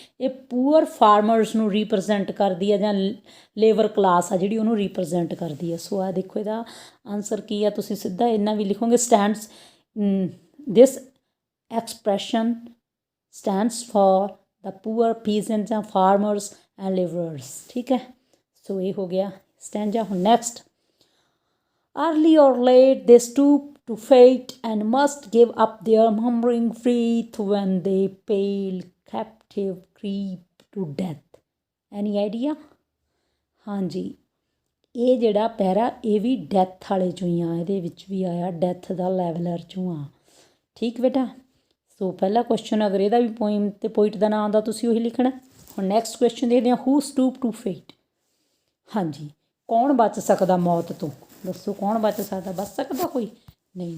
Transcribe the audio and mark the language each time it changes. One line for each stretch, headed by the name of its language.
Punjabi: ਇਹ poor farmers ਨੂੰ represent ਕਰਦੀ ਹੈ, ਜਾਂ ਲੇਬਰ ਕਲਾਸ ਆ ਜਿਹੜੀ ਉਹਨੂੰ ਰੀਪ੍ਰਜੈਂਟ ਕਰਦੀ ਹੈ। ਸੋ ਆ ਦੇਖੋ ਇਹਦਾ ਆਨਸਰ ਕੀ ਆ, ਤੁਸੀਂ ਸਿੱਧਾ ਇੰਨਾ ਵੀ ਲਿਖੋਗੇ,
English: stands this expression stands for the poor peasant ਜਾਂ farmers and labourers,
Punjabi: ਠੀਕ ਹੈ। ਸੋ ਇਹ ਹੋ ਗਿਆ ਸਟੈਂਜਾ।
English: ਹੁਣ next, early or late they stoop to fate and must give up their murmuring faith when they pale captive creep to death. Any idea?
Punjabi: ਹਾਂਜੀ ਇਹ ਜਿਹੜਾ ਪੈਰਾ ਇਹ ਵੀ ਡੈਥ ਵਾਲੇ 'ਚੋਂ ਹੀ ਆ, ਇਹਦੇ ਵਿੱਚ ਵੀ ਆਇਆ ਡੈਥ ਦਾ ਲੈਵਲਰ 'ਚੋਂ ਆ, ਠੀਕ ਬੇਟਾ। ਸੋ ਪਹਿਲਾ ਕੁਐਸਚਨ ਅਗਰ ਇਹਦਾ ਵੀ ਪੋਇਮ ਅਤੇ ਪੋਇਟ ਦਾ ਨਾਂ ਆਉਂਦਾ ਤੁਸੀਂ ਉਹੀ ਲਿਖਣਾ। ਹੁਣ ਨੈਕਸਟ ਕੁਐਸਚਨ ਦੇਖਦੇ ਹਾਂ, ਹੂ ਸਟੂਪ ਟੂ ਫੇਟ। ਹਾਂਜੀ ਕੌਣ ਬਚ ਸਕਦਾ ਮੌਤ ਤੋਂ, ਦੱਸੋ ਕੌਣ ਬਚ ਸਕਦਾ, ਬਚ ਸਕਦਾ ਕੋਈ ਨਹੀਂ।